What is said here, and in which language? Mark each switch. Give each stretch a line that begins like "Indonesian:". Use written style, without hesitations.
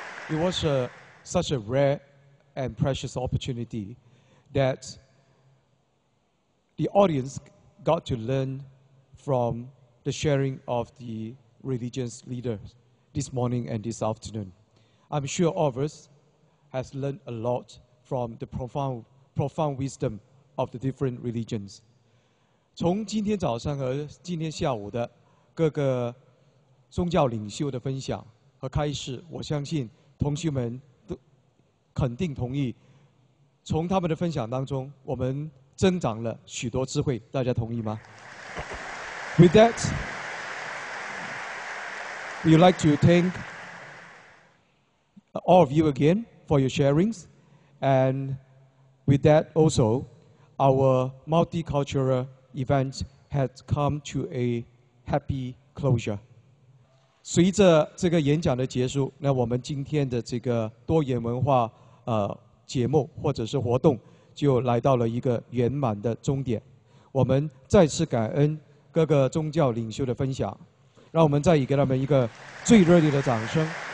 English: It was such a rare and precious opportunity that the audience got to learn from the sharing of the religious leaders this morning and this afternoon. I'm sure all of us has learned a lot from the profound wisdom of the different religions.
Chinese: 从今天早上和今天下午的各个宗教领袖的分享和开示，我相信同学们都肯定同意，从他们的分享当中，我们增长了许多智慧。大家同意吗？
English: With that, we would like to thank all of you again for your sharings. And with that also, our multicultural event has come to a happy closure.
Chinese: 随着这个演讲的结束，那我们今天的这个多元文化节目或者是活动就来到了一个圆满的终点。我们再次感恩各个宗教领袖的分享，让我们再给他们一个最热烈的掌声。